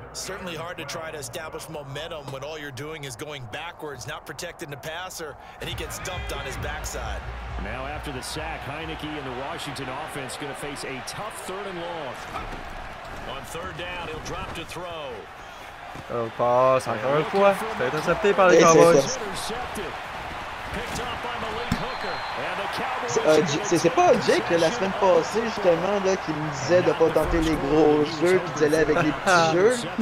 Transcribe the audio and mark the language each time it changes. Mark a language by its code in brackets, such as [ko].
[en] Certainly hard to try to establish momentum when all you're doing is going backwards, not protecting the passer, and he gets dumped on his backside. Now after the sack, Heineke and the Washington offense going to face a tough 3rd and long. On 3rd down, he'll drop to throw. [fr] On passe encore une fois. C'est intercepté par les Cowboys. [en] Picked off by Malik Hooker. [fr] C'est pas Jake la semaine passée justement là, qui me disait de pas tenter les gros jeux puis d'y aller avec les petits jeux.